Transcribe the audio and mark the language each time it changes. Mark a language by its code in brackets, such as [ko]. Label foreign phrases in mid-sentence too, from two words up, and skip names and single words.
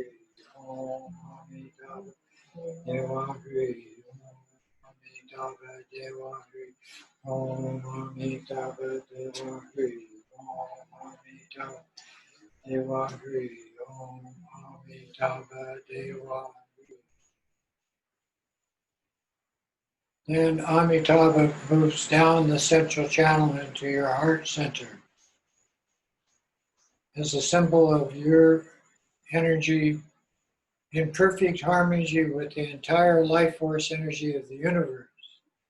[sa] Om Amitabha Dewa Hri. Om Amitabha Dewa Hri. Om Amitabha Dewa Hri. Om Amitabha Dewa Hri. Om Amitabha Dewa Hri. [en] Then Amitabha moves down the central channel into your heart center as a symbol of your energy in perfect harmony with the entire life force energy of the universe.